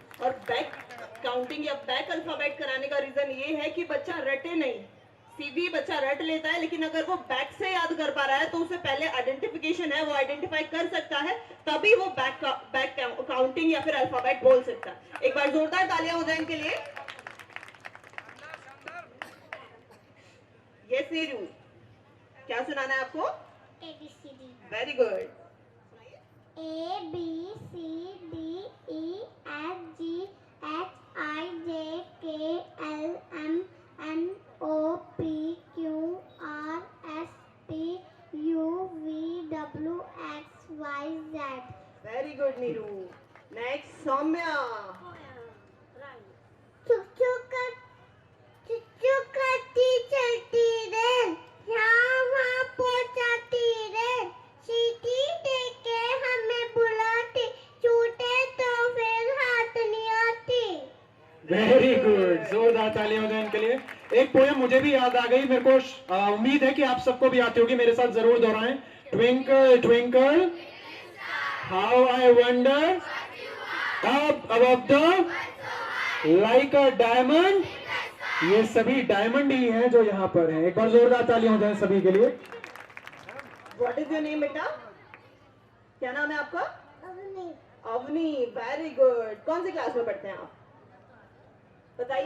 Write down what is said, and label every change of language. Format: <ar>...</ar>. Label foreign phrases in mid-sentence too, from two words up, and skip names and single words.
<hi>और</hi> <en>back counting</en> <hi>या</hi> <en>back alphabet</en> <hi>कराने का रीजन ये है कि बच्चा रटे नहीं, सीधी बच्चा रट लेता है, लेकिन अगर वो बैक से याद कर पा रहा है तो उसे पहले आइडेंटिफिकेशन है, वो आइडेंटिफाई कर सकता है, तभी वो</hi> <en>back counting</en> <hi>या फिर अल्फाबेट बोल सकता है। एक बार जोरदार तालियां हो जाए इनके लिए। यस नीरू, क्या सुनाना है आपको?</hi> <en>A B C D. Very good. A B C D E F G H I J K L M N O P Q R S T U V W X Y Z. Very good Neeru. Next Saumya.</en> <hi>चुक करती चलती रे, यहाँ वहाँ पहुँचाती रे, सीटी देके हमें बुलाती, छूटे तो फिर हाथ नहीं आती।</hi> <en>very good,</en> <hi>जोरदार तालियां हो जाएं इनके लिए। एक पोएम मुझे भी याद आ गई, मेरे को उम्मीद है कि आप सबको भी आती होगी, मेरे साथ जरूर दोहराएं।</hi> <en>Twinkle twinkle how I wonder up above the like a diamond.</en> <hi>ये सभी डायमंड ही हैं जो यहाँ पर हैं। एक बार जोरदार तालियां हो जाएं सभी के लिए।</hi> <en>what is your name</en> <hi>बेटा? क्या नाम है आपका? अवनी।</hi> <en>अवनी। Very good.</en> <hi>कौन सी क्लास में पढ़ते हैं आप? बताइए।</hi>